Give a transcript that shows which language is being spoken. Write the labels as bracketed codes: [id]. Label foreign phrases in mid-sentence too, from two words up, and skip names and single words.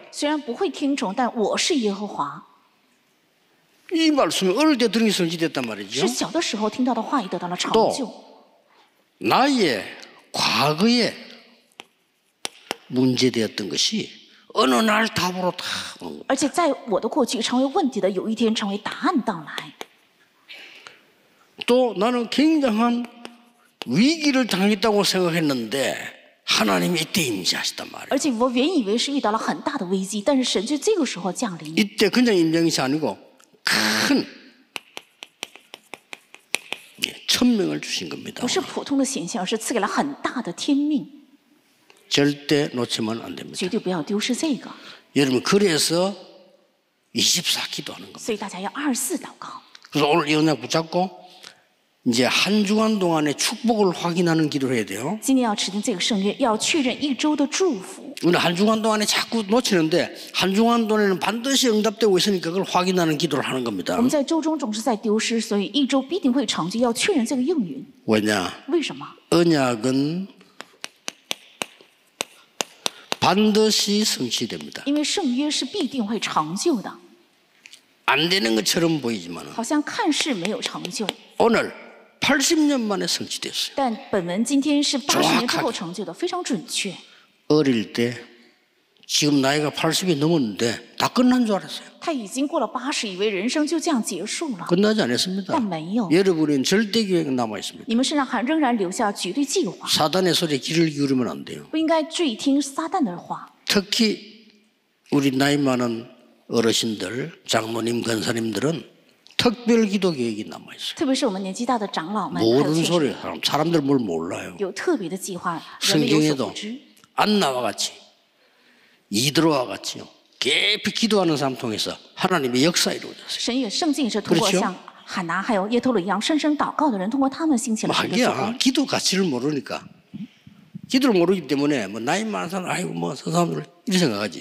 [zh] 虽然不会听从，但我是耶和华。 [ko] 이 말씀이 어릴 때 들은 게 성취됐단 말이죠. [zh] 是小的时候听到的话语得到了成 [ko] 또 [zh] 就。 [ko] 나의 과거에 문제되었던 것이 어느 날 답으로 다 오는 거예요. [zh] 而且在我的过去成为问题的，有一天成为答案到来。 [ko] 또 나는 굉장한 위기를 당했다고 생각했는데 하나님이 이때 임재하시단 말이에요. [zh] 而且我原以为是遇到了很大的危机，但是神就这个时候降临， [ko] 이때 그냥 임재이 아니고 큰 천명을 주신 겁니다. [zh] 不是普通的显现，而是赐给了很大的天命， [ko] 절대 놓치면 안 됩니다. [zh] 绝对不要丢失这个。 [ko] 여러분 그래서 24 기도하는 겁니다. [zh] 所以大家要24祷告。 [ko] 그래서 오늘 이 언약 붙잡고 이제 한 주간 동안의 축복을 확인하는 기도를 해야 돼요. [zh] 今天要持定这个圣约，要确认一周的祝福。 [ko] 우리는 한 주간 동안에 자꾸 놓치는데 한 주간 동안에는 반드시 응답되고 있으니까 그걸 확인하는 기도를 하는 겁니다. [zh] 我们在周中总是在丢失，所以一周必定会成就，要确认这个应允。 [ko] 왜냐? [zh] 为什么？ [ko] 언약은 반드시 성취됩니다. [zh] 因为圣约是必定会成就的， [ko] 안 되는 것처럼 보이지만 [zh] 好像看似没有成就， [ko] 오늘 80년 만에 성취됐어요. [zh] 但本文今天是80年之后成就的，非常准确。 [ko] 어릴 때 지금 나이가 80이 넘었는데 다 끝난 줄 알았어요. [zh] 他已经过了80，以为人生就这样结束了， [ko] 끝나지 않았습니다. [zh] 但没有。 [ko] 여러분은 절대 계획이 남아 있습니다. [zh] 你们身上还仍然留下绝对计划， [ko] 사단의 소리에 귀를 기울이면 안 돼요. [zh] 不应该注意听撒旦的话。 [ko] 특히 우리 나이 많은 어르신들, 장모님, 권사님들은 특별 기도 계획이 남아 있어요. [zh] 特别是我们年纪大的长老们，还有 [ko] 모르는 [zh] 确实 [ko] 소리, 사람들 뭘 몰라요. [zh] 有特别的计划，人们有所 [ko] 성경에도 [zh] 不知。 [ko] 안나와 같이 이드로와 같이요. 깊이 기도하는 사람 통해서 하나님의 역사 이루어졌어요. [zh] 神也圣经也是通过 [ko] 그렇죠 [zh] 像喊拿还有耶托鲁一样深深祷告的人，通过他们兴起了神的作 [ko] 하기야 [zh] 为。 [ko] 기도 가치를 모르니까 기도를 모르기 때문에 뭐 나이 많은 사람 아이고 뭐 저 사람들 이렇게 생각하지.